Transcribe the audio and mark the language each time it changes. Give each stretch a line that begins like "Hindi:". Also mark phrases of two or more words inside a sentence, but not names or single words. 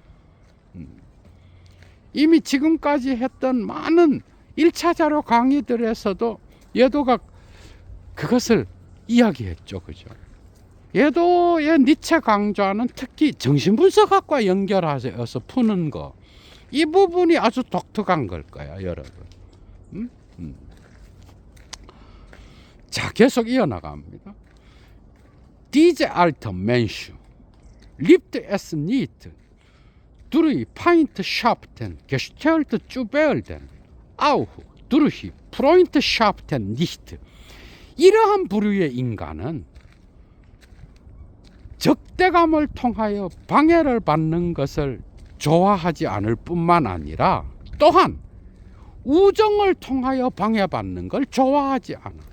Korean: 이미 지금까지 했던 많은 1차 자료 강의들에서도 예도가 그것을 이야기했죠, 그죠? 예도의 니체 강좌는 특히 정신분석학과 연결해서 푸는 거, 이 부분이 아주 독특한 걸 거야, 여러분. 자, 계속 이어나갑니다.
German: Diese alte Mensch liebt es nicht, durch Feindschaften gestellt zu werden, auch durch Freundschaften nicht.
Korean: 이러한 부류의 인간은 적대감을 통하여 방해를 받는 것을 좋아하지 않을 뿐만 아니라 또한 우정을 통하여 방해받는 걸 좋아하지 않아.